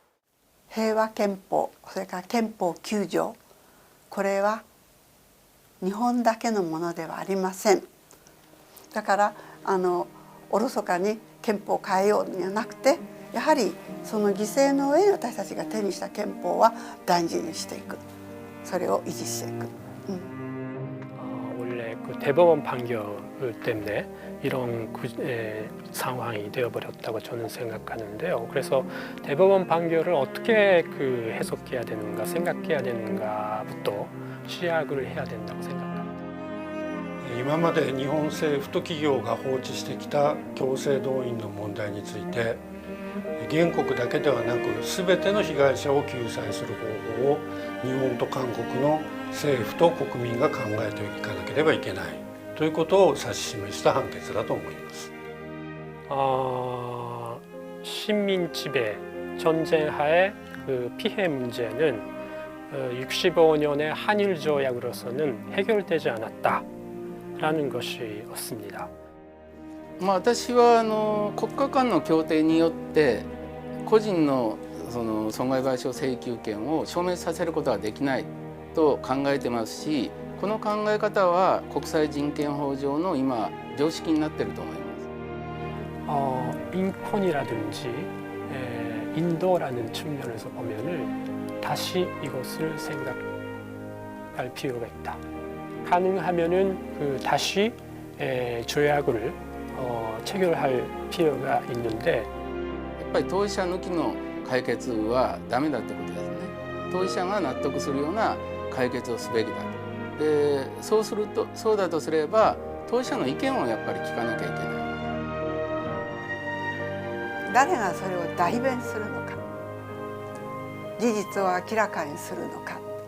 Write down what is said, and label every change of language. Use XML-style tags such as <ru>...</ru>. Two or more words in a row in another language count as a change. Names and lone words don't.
<ja>平和憲法、それから憲法9条、これは日本だけのものではありません。だからおろそかに憲法を変えようではなくて、やはりその犠牲の上に私たちが手にした憲法は大事にしていく、それを維持していく。</ja> <ko>원래 그 대법원 판결 때문에 이런 상황이 되어버렸다고 저는 생각하는데요. 그래서 대법원 판결을 어떻게 해석해야 되는가, 생각해야 되는가부터 시작을 해야 된다고 생각합니다.</ko> <ja>今まで日本政府と企業が放置してきた強制動員の問題について、原告だけではなく全ての被害者を救済する方法を日本と韓国の政府と国民が考えていかなければいけないということを指し示した判決だと思います。</ja> <ko>식민 지배 전쟁 하에 그 피해 문제는 65년의 한일 조약으로서는 해결되지 않았다라는 것이었습니다.</ko> <ja>私は国家間の協定によって個人のその損害賠償請求権を消滅させることはできないと考えてますし、この考え方は国際人権法上の今常識になっていると思います。</ja> <ko>인권이라든지 인도라는 측면에서 보면은 다시 이것을 생각할 필요가 있다. 가능하면은 다시 조약을 체결할 필요가 있는데,</ko> <ja>やっぱり当事者抜きの解決はダメだってことですね。当事者が納得するような解決をすべきだと。で、そうだとすれば当事者の意見をやっぱり聞かなきゃいけない。誰がそれを代弁するのか、事実を明らかにするのか。</ja>